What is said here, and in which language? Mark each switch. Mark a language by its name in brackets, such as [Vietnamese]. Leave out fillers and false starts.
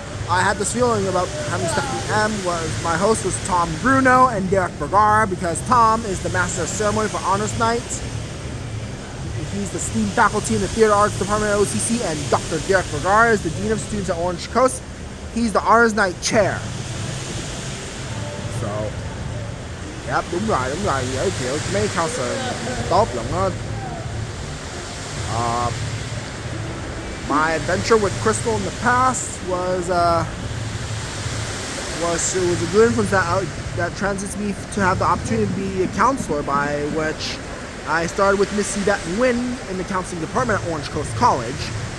[English] I had this feeling about having Stephanie M. My host was Tom Bruno and Derek Bergar because Tom is the master of ceremony for Honors Night. He's the STEAM faculty in the Theater Arts Department at OCC, and Dr. Derek Bergar is the Dean of Students at Orange Coast. He's the Honors Night chair. So, yep, [Vietnamese] đúng rồi, giới thiệu mấy counselor tốt lắm đó. [English] My adventure with Crystal in the past was a good influence that transits me to have the opportunity to be a counselor, by which I started with Missy That Win in the counseling department at Orange Coast College.